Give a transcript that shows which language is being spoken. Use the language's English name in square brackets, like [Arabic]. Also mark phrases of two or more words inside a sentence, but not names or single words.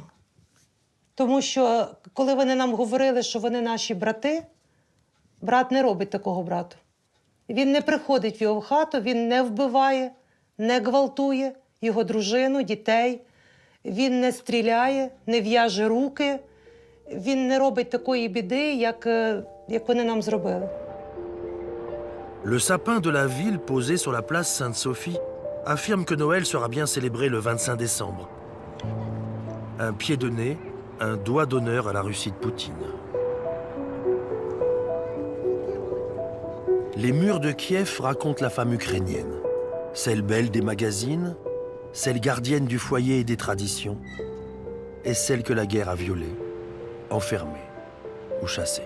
[Ukrainian] Тому що, коли вони нам говорили, що вони наші брати, брат не робить такого брату. Він не приходить в його хату, він не вбиває, не гвалтує його дружину, дітей. Він не стріляє, не в'яже руки. Він не робить такої біди, як вони нам зробили. [French] Le sapin de la ville posé sur la place Sainte-Sophie affirme que Noël sera bien célébré le 25 décembre. Un pied de nez, un doigt d'honneur à la Russie de Poutine. Les murs de Kiev racontent la femme ukrainienne, celle belle des magazines, celle gardienne du foyer et des traditions, et celle que la guerre a violée, enfermée ou chassée.